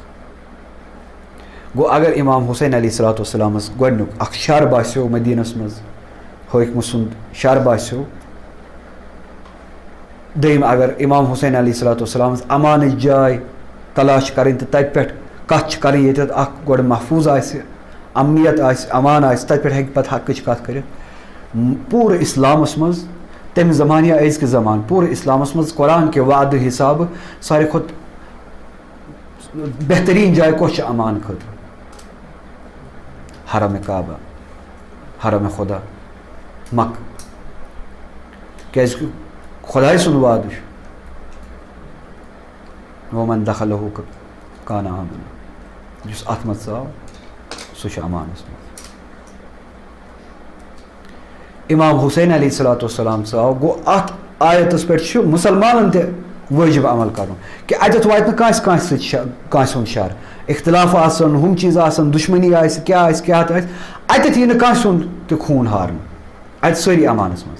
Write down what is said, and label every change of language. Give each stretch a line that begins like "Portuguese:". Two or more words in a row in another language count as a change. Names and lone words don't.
Kashmiri: گوٚو اگر اِمام حُسین
Arabic: علیہ صلاتُ وسلامس
Kashmiri: گۄڈنیُک اکھ شر باسیو مدیٖنس منٛز, حٲکمہٕ سُنٛد شر باسیو, دوٚیِم اگر اِمام حُسین
Arabic: علیہ صلاتُ وسلامس
Kashmiri: امانٕچ جاے تلاش کرٕنۍ تہٕ تتہِ پٮ۪ٹھ کتھ چھِ کرٕنۍ ییٚتٮ۪تھ اکھ گۄڈٕ محفوٗظ آسہِ, امنیت آسہِ, امان آسہِ, تتہِ پٮ۪ٹھ ہیٚکہِ پتہٕ حقٕچ کتھ کٔرِتھ. پوٗرٕ اِسلامس منٛز تمہِ زمانہٕ یا أزکہِ زمانہٕ پوٗرٕ اِسلامس منٛز قۄران کہِ وعدٕ حِسابہٕ ساروی کھۄتہٕ بہتریٖن جاے کۄس چھِ امان خٲطرٕ, حرم کعبہ، حرم خدا مکہ، کیازِ کہ خداے سُنٛد وعدٕ چھُ
Arabic: وَمَن دَخَلَہُ کانَ آمِنًا،
Kashmiri: یُس اَتھ منٛز ژاو سُہ چھُ اَمانَس منٛز. امام حسین
Arabic: علیہ الصلوۃ والسلام
Kashmiri: ژاو، گوٚو اَتھ آیتَس پٮ۪ٹھ چھُ مُسلمانَن تہِ وٲجِب عمل کَرُن کہِ اَتٮ۪تھ واتہِ نہٕ کٲنٛسہِ سۭتۍ کٲنٛسہِ ہُنٛد شر، اختلاف آسَن، ہُم چیٖز آسَن، دُشمنی آسہِ، کیٛاہ تہِ آسہِ، اَتٮ۪تھ یی نہٕ کٲنٛسہِ ہُنٛد تہِ خوٗن ہارنہٕ، اَتہِ سٲری اَمانَس منٛز.